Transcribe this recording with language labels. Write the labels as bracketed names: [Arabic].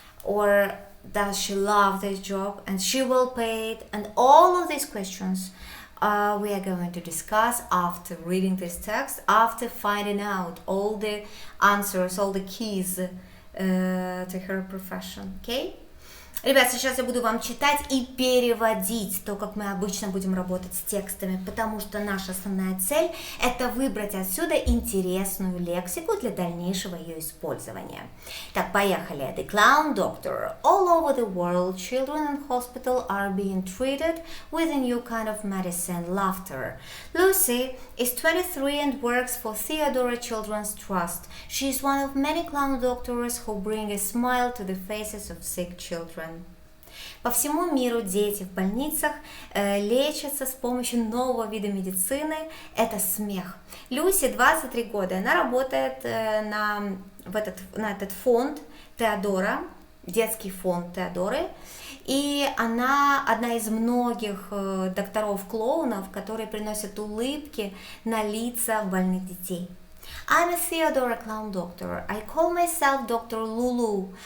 [English] or does she love this job, and she will pay it, and all of these questions we are going to discuss after reading this text, after finding out all the answers, all the keys to her profession. Okay? [Russian] Ребят, сейчас я буду вам читать и переводить то, как мы обычно будем работать с текстами, потому что наша основная цель – это выбрать отсюда интересную лексику для дальнейшего ее использования. Так, поехали. [English] The clown doctor. All over the world, children in hospital are being treated with a new kind of medicine, laughter. Lucy is 23 and works for Theodora Children's Trust. She is one of many clown doctors who bring a smile to the faces of sick children. [Russian] По всему миру дети в больницах лечатся с помощью нового вида медицины, это смех. Люси 23 года, она работает на этот фонд Теодора, детский фонд Теодоры, и она одна из многих докторов-клоунов, которые приносят улыбки на лица больных детей. [English] I'm a Theodora clown doctor. I call myself Dr. Lulu.